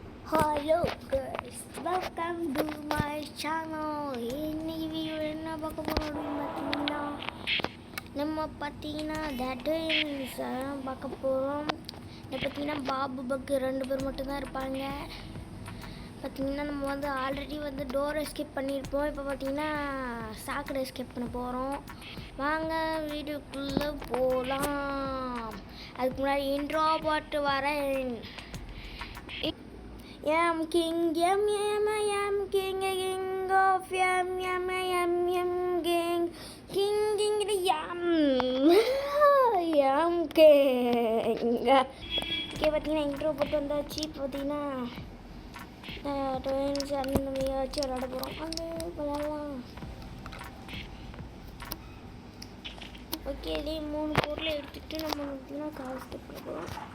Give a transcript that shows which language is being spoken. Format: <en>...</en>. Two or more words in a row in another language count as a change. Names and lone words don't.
<en>Hello guys, welcome to my channel.</en> <ta>இன்னைக்கு வீடியோ என்ன பார்க்க போறோம் பார்த்தீங்கன்னா நம்ம பார்த்தீங்கன்னா தட் பார்க்க போகிறோம். இதை பார்த்தீங்கன்னா பாபு பக்கு 2 பேர் மட்டும்தான் இருப்பாங்க. பார்த்தீங்கன்னா நம்ம வந்து ஆல்ரெடி வந்து</ta> <en>door escape</en> <ta>பண்ணியிருப்போம். இப்போ பார்த்தீங்கன்னா சாக்கடை எஸ்கேப் பண்ண போகிறோம். வாங்க வீடியோக்குள்ளே போகலாம். அதுக்கு முன்னாடி இன்ட்ரோ போட்டு வரேன்.</ta> <en>Yum king, yum yum yum king of yum yum yum yum king yum yum king.</en> <ta>ஓகே பார்த்தீங்கன்னா இன்ட்ரோ போட்டு வந்தாச்சு. பார்த்தீங்கன்னா ட்ரெயின்ஸ் அந்த வச்சு விளாட போகிறோம். அங்கே விளாடலாம். ஓகே இதே 3 பொருளை எடுத்துகிட்டு நம்ம பார்த்தீங்கன்னா கால் ஸ்டெப் பண்ண போகிறோம்.</ta>